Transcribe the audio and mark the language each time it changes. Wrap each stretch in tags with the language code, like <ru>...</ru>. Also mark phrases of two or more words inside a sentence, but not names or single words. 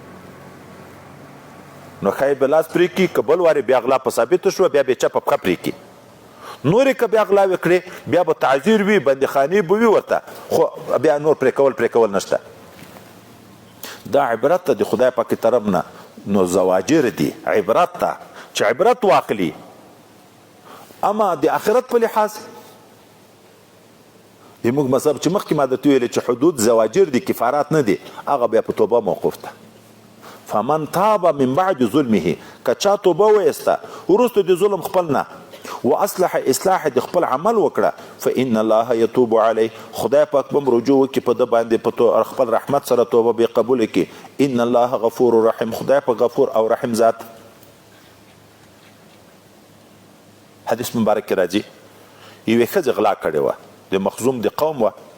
<ps>نو ښایي به لاس پرې کړي که بل وارې بیا غلا په ثابته شوه بیا به چپه پښه پرې کړي نورې که بیا غلاوې کړې بیا به تعذیر وي بندیخانې به وي ورته خو بیا نور پرې کول نشته دا عبرت ته د خدای پاک طرف نه نو زواجر دي عبرت ته چې عبرت واخلي اما د آخرت په لحاظ زموږ مذهب چې مخکې ما درته ویلې چې حدود زواجر دي کفارات نه دي هغه بیا په توبه موقوف ده فمن</ps> <ar>تاب من بعد ظلمه</ar> <ps>که چا توبه وایسته وروسته د ظلم خپل نه واصلح اصلاح د خپل عمل وکړه</ps> <ar>فان الله يتوب عليه</ar> <ps>خدای پاک به رجوع وکړي په ده باندې په خپل رحمت سره توبه به قبول کړي</ps> <ar>ان الله غفور رحیم</ar> <ps>خدای پاک غفور او رحیم ذات حدیث مبارک کې راځي یوې ښځې غلا کړې وه د مخزوم د قوم وه</ps>